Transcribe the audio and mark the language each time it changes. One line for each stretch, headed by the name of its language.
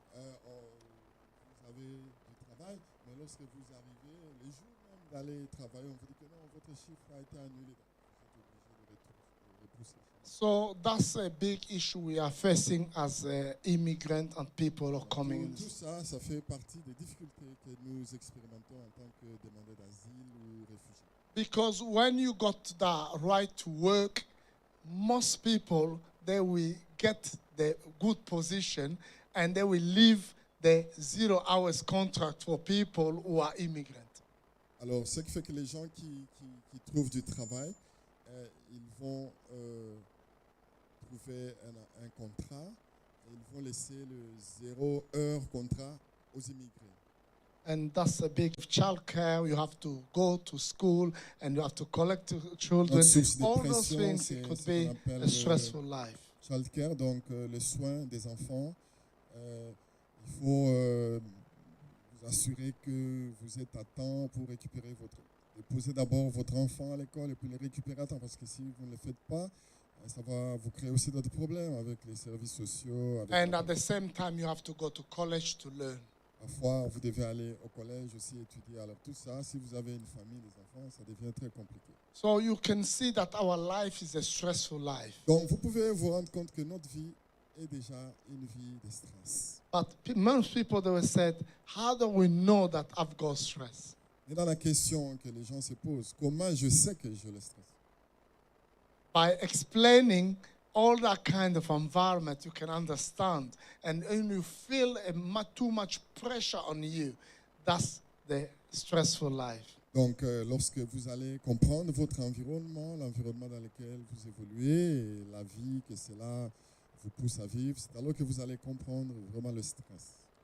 French: vous avez du travail, mais lorsque vous arrivez, les jours même d'aller travailler, on vous dit que non, votre chiffre a été annulé. Vous êtes obligé de repousser.
English: So that's a big issue we are facing as immigrants and people are coming in.
French: Tout ça, ça fait partie des difficultés que nous expérimentons en tant que demandeurs d'asile ou réfugiés.
English: Because when you got the right to work, most people, they will get the good position and they will leave the 0 hours contract for people who are immigrants.
French: Alors, ce qui fait que les gens qui trouvent du travail, ils vont trouver un contrat et ils vont laisser le 0 heure contrat aux immigrés.
English: And that's a big childcare. You have to go to school and you have to collect children. All those things, it could be a stressful life.
French: Childcare, donc le soin des enfants. Il faut vous assurer que vous êtes à temps pour récupérer déposer d'abord votre enfant à l'école et puis le récupérer à temps. Parce que si vous ne le faites pas, ça va vous créer aussi d'autres problèmes avec les services sociaux.
English: And at the same time, you have to go to college to learn.
French: Parfois, vous devez aller au collège aussi étudier. Alors tout ça, si vous avez une famille, des enfants, ça devient très compliqué.
English: So you can see that our life is a stressful life.
French: Donc vous pouvez vous rendre compte que notre vie est déjà une vie de stress.
English: But most people, they were said, how do we know that I've got stress?
French: Et dans la question que les gens se posent, comment je sais que j'ai le stress?
English: By explaining all that kind of environment, you can understand. And when you feel too much pressure on you, that's the stressful life.
French: Donc, lorsque vous allez comprendre votre environnement, l'environnement dans lequel vous évoluez, et la vie que cela vous pousse à vivre, c'est alors que vous allez comprendre vraiment le stress.